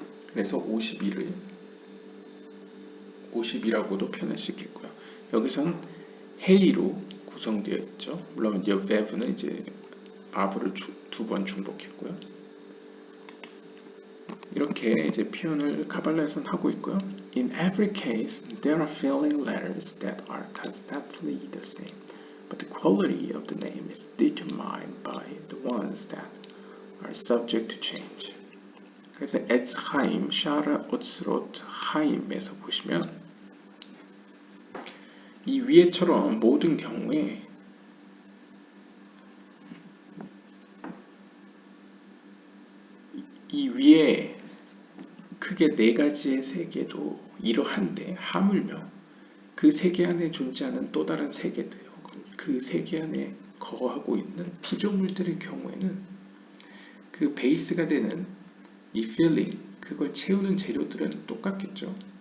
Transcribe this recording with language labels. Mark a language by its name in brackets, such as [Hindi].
[Korean] 그래서 52라고도 표현할 수 있겠고요. 여기선 헤이로 구성되어 있죠. 물론 이 베브는 이제 바브를 2번 중복했고요. 이렇게 이제 표현을 카발라에서는 하고 있고요. [English] In every case, there are filling letters that are constantly the same, but the quality of the name is determined by the ones that are subject to change. [Korean] 그래서 에츠하임, 샤르 오츠롯 하임에서 보시면 이 위에처럼 모든 경우에 이 위에 크게 네 가지의 세계도 이러한데 하물며 그 세계 안에 존재하는 또 다른 세계들 혹은 그 세계 안에 거하고 있는 피조물들의 경우에는 그 베이스가 되는 이 필링, 그걸 채우는 재료들은 똑같겠죠.